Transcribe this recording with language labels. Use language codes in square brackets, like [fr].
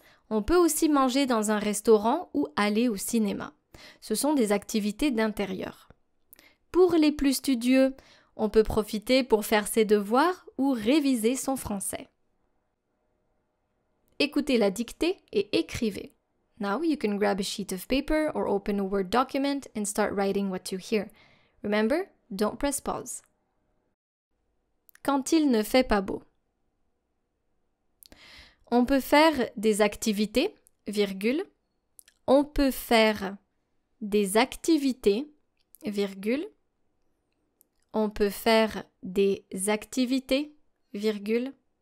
[fr] On peut aussi manger dans un restaurant ou aller au cinéma. Ce sont des activités d'intérieur. Pour les plus studieux, on peut profiter pour faire ses devoirs ou réviser son français. Écoutez la dictée et écrivez. [en] Now you can grab a sheet of paper or open a Word document and start writing what you hear. Remember, don't press pause. [fr] Quand il ne fait pas beau. On peut faire des activités, virgule. On peut faire des activités, virgule. On peut faire des activités, virgule.